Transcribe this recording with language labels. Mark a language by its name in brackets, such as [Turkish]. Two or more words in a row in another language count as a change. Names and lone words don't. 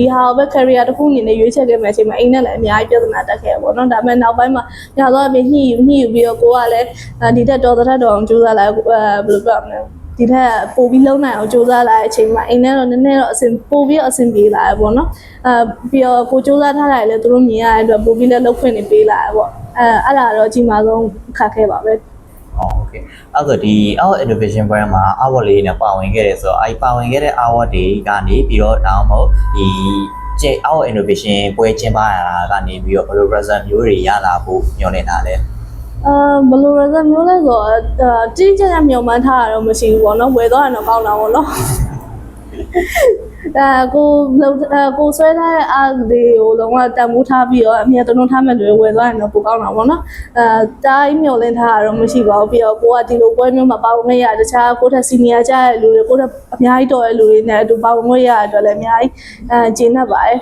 [Burmese] ဟာကိုပဲ career တစ်ခုအနေနဲ့ရွေးချယ်ခဲ့မှအချိန်မှာအိမ်နဲ့လည်းအများကြီးပြဿနာတက်ခဲ့ပေါ့နော်ဒါပေမဲ့နောက်ပိုင်းမှာညာတော့အပြင်ညှိယူပြီးတော့ကိုကလည်းဒီတက်တော်အောင်ကြိုးစားလာဘယ်လိုပြောမလဲဒီထက်ပိုပြီးလုံးနိုင်အောင်ကြိုးစားလာတဲ့အချိန်မှာအိမ်နဲ့တော့နည်းနည်းတော့ပိုပြီးအဆင်ပြေလာရပေါ့နော်ပြီးတော့ကိုကြိုးစားထားတာလည်းသူတို့မြင်ရတဲ့အတွက်ပိုပြီးလည်းလုပ်ခွင့်နေပေးလာရပေါ့အဲ့ဒါတော့အကြီးမားဆုံးခက်ခဲပါပဲ โอเคအဲ့တော့ဒီ [English] our innovation [Burmese] ပွဲမှာ award လေးနဲ့ပါဝင်ခဲ့တယ်ဆိုတော့အဲ့ပါဝင်ခဲ့တဲ့ award တွေကနေပြီးတော့ဒါမှမဟုတ်ဒီကျ [English] our innovation [Burmese] ပွဲကျင်းပရတာကနေပြီးတော့ဘယ်လို result မျိုးတွေရလာဖို့ညွှန်နေတာလဲ ဘယ်လို result မျိုးလဲဆိုတော့တိကျကျမျှော်မှန်းထားတာတော့မရှိဘူးပေါ့နော်ဝယ်သွားရင်တော့ကောင်းတာပေါ့နော်ကိုဆွဲထားတဲ့အားလေးကိုလုံးဝတန်ဖိုးထားပြီးတော့အမြဲတမ်းထားမဲ့တွေဝယ်သွားရင်တော့ပိုကောင်းတာပေါ့နော်တိုင်းမျောလင်းထားတာတော့မရှိပါဘူးပြီးတော့ကိုကဒီလိုပွဲမျိုးမှာပါဝင်ခဲ့ရတခြားကိုထက် senior ကြတဲ့လူတွေကိုထက်အများကြီးတော်တဲ့လူတွေနဲ့အတူပါဝင်ခွင့်ရတဲ့အတွက်လည်းအများကြီးကျေနပ်ပါတယ်